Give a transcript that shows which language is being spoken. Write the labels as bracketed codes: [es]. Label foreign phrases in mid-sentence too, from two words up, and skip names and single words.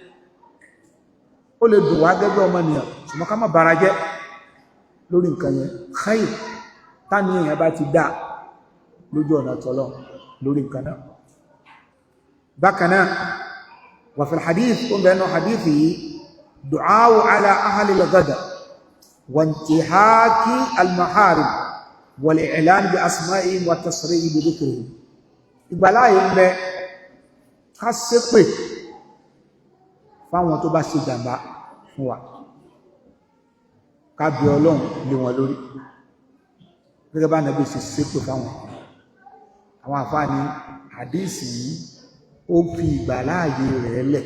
[yo] Ó lè dùn wá gẹ́gẹ́ ọmọnìyàn ṣùgbọ́n ká má bara jẹ́ lórí nǹkan yẹn. Khair táni èèyàn bá ti dá lójú ọ̀nà tọ́lọ́ lórí nǹkan náà. Bákan náà wà [ar] في الحديث [yo] ó bẹ̀rẹ̀ hadith yìí [ar] دعاء على أهل الغضب وانتهاك المحارم والإعلان بأسمائهم والتصريح بذكرهم. [yo] Ìgbàláyé ń bẹ ká ṣépè fáwọn tó bá ṣe jàmbá fún wa, ká bí Ọlọ́run lé wọn lórí gẹ́gẹ́ bá Ànábì ṣe ṣépè fáwọn. Àwọn àfáà ní hadisi yìí ó fi ìgbàláyé rẹ̀ lẹ̀.